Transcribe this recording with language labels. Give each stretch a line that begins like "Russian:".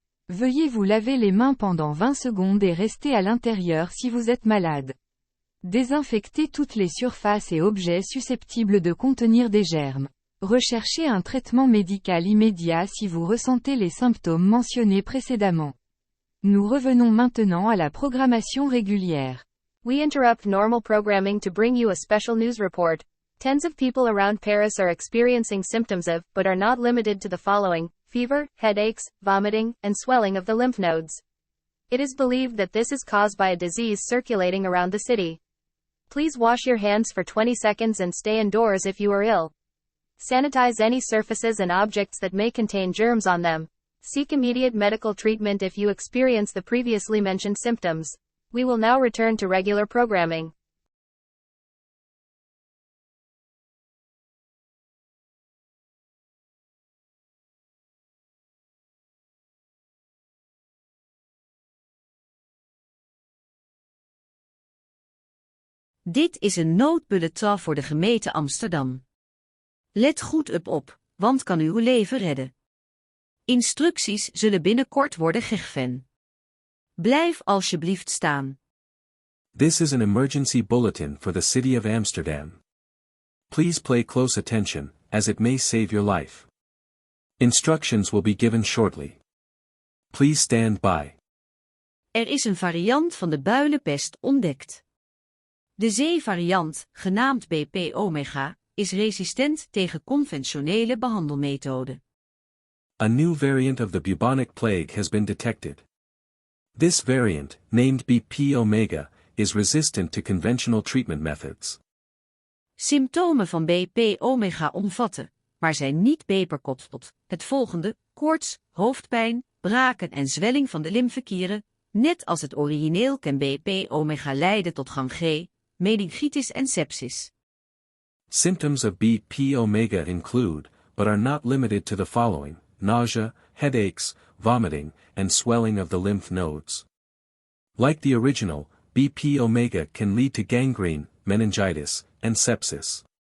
French: Veuillez vous laver les mains pendant 20 secondes et rester à l'intérieur si vous êtes malade. Désinfectez toutes les surfaces et objets susceptibles de contenir des germes. Recherchez un traitement médical immédiat si vous ressentez les symptômes mentionnés précédemment. Nous revenons maintenant à la programmation régulière.
English: We interrupt normal programming to bring you a special news report. Tens of people around Paris are experiencing symptoms of, but are not limited to the following: fever, headaches, vomiting, and swelling of the lymph nodes. It is believed that this is caused by a disease circulating around the city. Please wash your hands for 20 seconds and stay indoors if you are ill. Sanitize any surfaces and objects that may contain germs on them. Seek immediate medical treatment if you experience the previously mentioned symptoms. We will now return to regular programming.
Dutch: Dit is een noodbulletin voor de gemeente Amsterdam. Let goed op, want kan uw leven redden. Instructies zullen binnenkort worden gegeven. Blijf alsjeblieft staan.
English: This is an emergency bulletin for the city of Amsterdam. Please pay close attention, as it may save your life. Instructions will be given shortly. Please stand by.
Dutch: Er is een variant van de builenpest ontdekt. De zeevariant, genaamd BP-omega, is resistent tegen conventionele behandelmethoden.
English: A new variant of the bubonic plague has been detected. This variant, named BP-omega, is resistant to conventional treatment methods.
Dutch: Symptomen van BP-omega omvatten, maar zijn niet beperkt, het volgende: koorts, hoofdpijn, braken en zwelling van de lymfeklieren. Net als het origineel kan BP-omega leiden tot gangreen, meningitis en sepsis.
English: Symptoms of BP-omega include, but are not limited to the following: nausea, headaches, vomiting, and swelling of the lymph nodes. Like the original, BP-omega can lead to gangrene, meningitis, and sepsis.